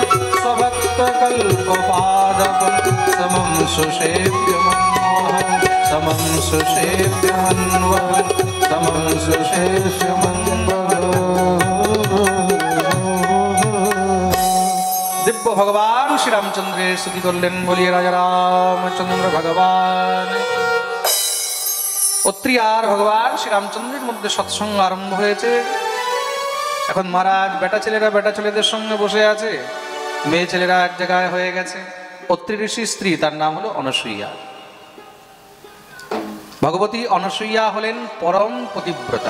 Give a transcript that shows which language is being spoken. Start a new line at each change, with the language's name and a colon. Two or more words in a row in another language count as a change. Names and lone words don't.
Sanskrit: स्वभक्तकल्पपादपं समं सुसेव्यमन्वहं। समं सुसेव्यमन्वहं। समं सुसेव्यमन्वहं।
Bangla: দিব্য ভগবান শ্রী রামচন্দ্রের স্তুতি করলেন।
Hindi: बोलिए राजा रामचंद्र भगवान।
Bangla: অত্রি আর ভগবান শ্রী রামচন্দ্রের মধ্যে সৎসঙ্গ আরম্ভ হয়েছে। এখন মহারাজ বেটা ছেলেরা বেটা ছেলেদের সঙ্গে বসে আছে, মেয়ে ছেলেরা এক জায়গায় হয়ে গেছে। অত্রি ঋষির স্ত্রী, তার নাম হলো অনসূয়া। ভগবতী অনসূয়া হলেন পরম পতিব্রতা।